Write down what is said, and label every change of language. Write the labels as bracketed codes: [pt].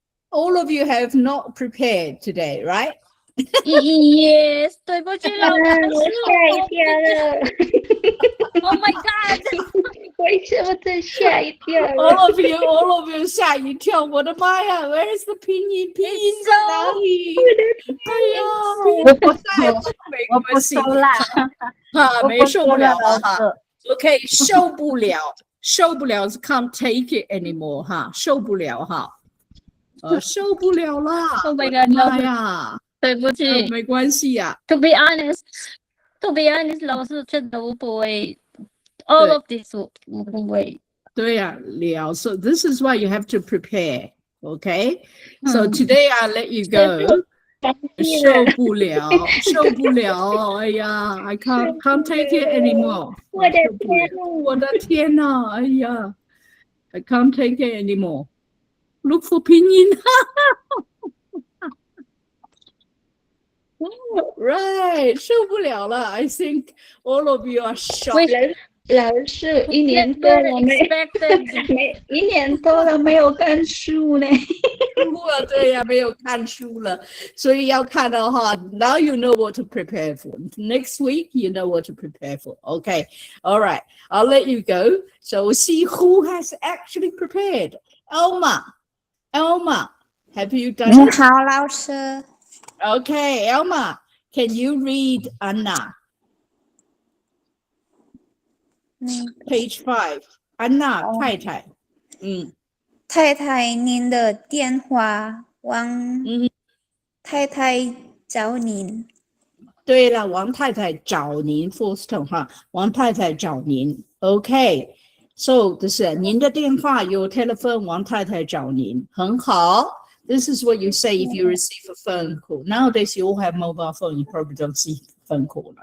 [en] All of you have not prepared today, right? [zh] Yes，对不起老师，我吓一跳了 [en] Oh my God！ [zh] 为什么这吓一跳 [en] All of you [zh] 吓一跳！ 我的妈呀 [en] ，Where is the 拼音？ [zh] 拼音在哪里？哎呀，我不收了，哈，没受不了了哈。 OK， 受不了是 [en] can't take it anymore [zh] 哈，受不了哈，受不了啦！ Oh my God，妈呀，对不起。没关系呀。 [en] To be honest， [zh] 老师真的我不会 [en] ，all of this 我不会。 [zh] 对呀，了。 [en] So this is why you have to prepare. Okay. So today I'll let you go. [zh] 受不了，哎呀 [en] I can't take it anymore. [zh] 我的天呐，哎呀 [en] I can't take it anymore. Look for 拼音。 Right， [zh] 受不了了。 [en] I think all of you are shocked. [zh] 老师一年多了没有看书呢。对呀，没有看书了，所以要看的话 ， [en] Now you know what to prepare for. Next week you know what to prepare for. Okay, all right. I'll let you go. So we'll see who has actually prepared. Elma, have you done [zh] 你 [en] it? [zh] 好，老师。 [en] Okay, Elma, can you read Anna? Page 5. Anna 太太， [zh] 太太，您的电话，王太太找您。对了，王太太找您 ， [en] first time [zh] 哈，王太太找您。 [en] OK， so [zh] 这是您的电话有 telephone， 王太太找您，很好。 [en] This is what you say if you receive a phone call. Nowadays you all have mobile phone, you probably don't see phone call.